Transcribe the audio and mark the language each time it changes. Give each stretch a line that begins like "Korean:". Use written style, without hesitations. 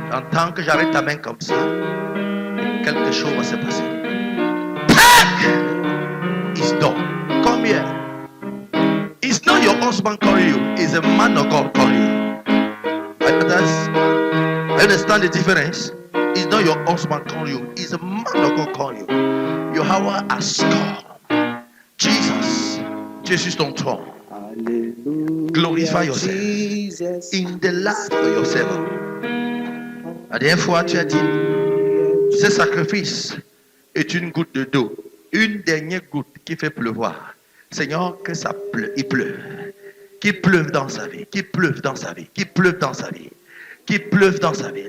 French: Tant que j'arrête ta main comme ça, quelque chose va se passer.
English: Take is done. Come here. It's not your husband calling you, it's a man of God calling you. I understand the difference. It's not your husband calling you, it's a man of God calling you. Your hour has come. Jesus, Jesus
French: ton trône.
English: Glorify yourself in the life of your servant.
French: La dernière fois, tu as dit, ce sacrifice est une goutte de d'eau, une dernière goutte qui fait pleuvoir. Seigneur, que ça pleuve, il pleuve. Qu'il pleuve dans sa vie, qu'il pleuve dans sa vie, qu'il pleuve dans sa vie, qu'il pleuve dans sa vie.